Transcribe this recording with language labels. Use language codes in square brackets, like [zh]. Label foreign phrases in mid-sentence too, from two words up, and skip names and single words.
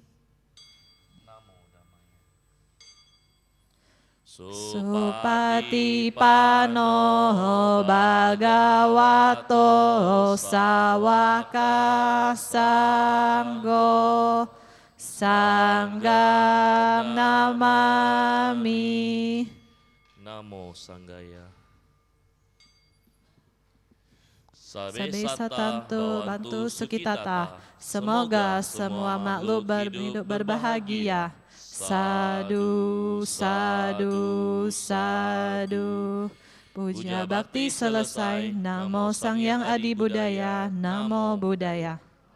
[pi] Supatipano Bhagavato Sawaka Sanggo Sanggam namami. Namo Sanggaya. Sabe satantu bantu sukitata. [id] Semoga semua makhluk hidup berbahagia. [pi] Sadu, sadu, sadu. [id] Puja bakti selesai. [pi] Namo Sang Yang Adi Budaya. Namo Buddhaya.